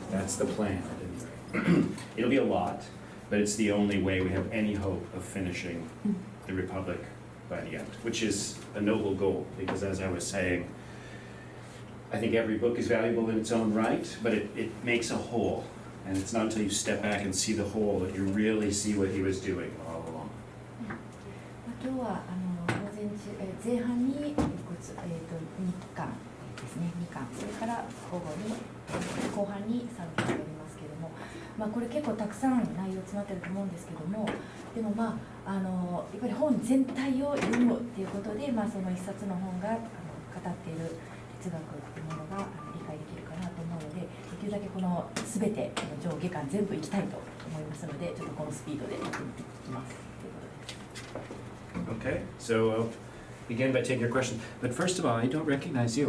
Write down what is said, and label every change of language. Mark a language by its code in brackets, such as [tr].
[en] That's the plan at any rate. It'll be a lot, but it's the only way we have any hope of finishing the Republic by the end, which is a noble goal, because as I was saying, I think every book is valuable in its own right, but it makes a whole. And it's not until you step back and see the whole that you really see what he was doing all along. [ja] 今日は午前中、前半に2巻ですね、2巻、それから午後に後半に3巻がありますけれども、これ結構たくさん内容詰まってると思うんですけども、でもやっぱり本全体を読むっていうことで、その一冊の本が語っている哲学っていうものが理解できるかなと思うので、できるだけこの全て上下巻全部いきたいと思いますので、ちょっとこのスピードでやってみていきますということです。 [en] Okay, so I'll begin by taking your question. But first of all, I don't recognize you.